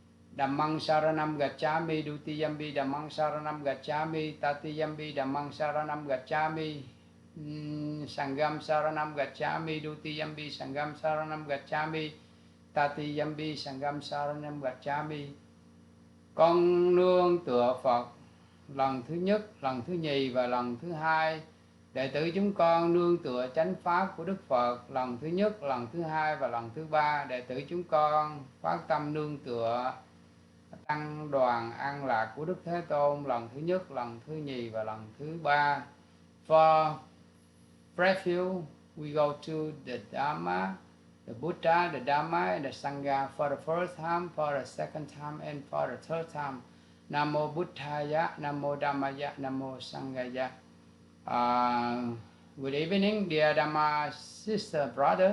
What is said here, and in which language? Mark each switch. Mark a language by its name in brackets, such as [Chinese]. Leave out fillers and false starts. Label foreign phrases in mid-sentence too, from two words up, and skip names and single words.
[Pali] Dhammang saranam gacchami, dutiyampi dhammang saranam gacchami, tatiyampi dhammang saranam gacchami, sangham saranam gacchami, dutiyampi sangham saranam gacchami, tatiyampi sangham saranam gacchami. [Vietnamese] Con nương tựa Phật lần thứ nhất, lần thứ nhì và lần thứ hai. Đệ tử chúng con nương tựa chánh pháp của Đức Phật lần thứ nhất, lần thứ hai và lần thứ ba. Đệ tử chúng con phát tâm nương tựa tăng đoàn an lạc của Đức Thế Tôn lần thứ nhất, lần thứ nhì và lần thứ ba. [English] For refuge, we go to the Dhamma, the Buddha, the Dhamma, and the Sangha for the first time, for the second time, and for the third time. [Pali] Namo Buddhaya, Namo Dhammaya, Namo Sanghaya. [English] Good evening, dear Dhamma sister, brother.